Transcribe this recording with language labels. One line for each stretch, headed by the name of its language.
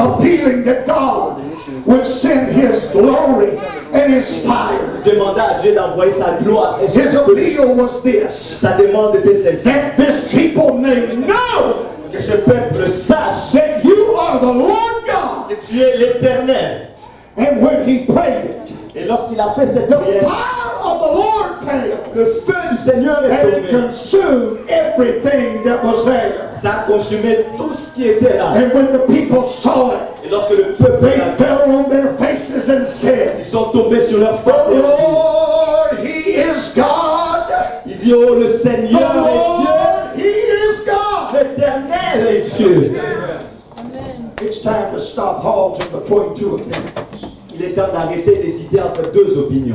English: appealing that God would send his glory and his fire.
French: Demanda à Dieu d'envoyer sa gloire. Et
English: His appeal was this,
French: sa demande était celle-ci.
English: that this people may know
French: Que ce peuple sache
English: that you are the Lord God.
French: que tu es l'Éternel.
English: And when he prayed it,
French: Et lorsqu'il a fait cette
English: the
French: prière,
English: fire of the Lord fell.
French: le feu du Seigneur est
English: And it
French: tombé.
English: consumed everything that was there.
French: Ça a consumé tout ce qui était là.
English: And when the people saw it,
French: Et lorsque le peuple
English: they
French: l'a vu,
English: fell on their faces and said,
French: ils sont tombés sur leur
English: the
French: face. et ont dit,
English: Lord, he is God.
French: il dit, oh le
English: The
French: Seigneur est Dieu.
English: Lord, he is God.
French: L'Éternel est Dieu.
English: It's time to stop halting between two opinions.
French: Il est temps d'arrêter d'hésiter entre deux opinions.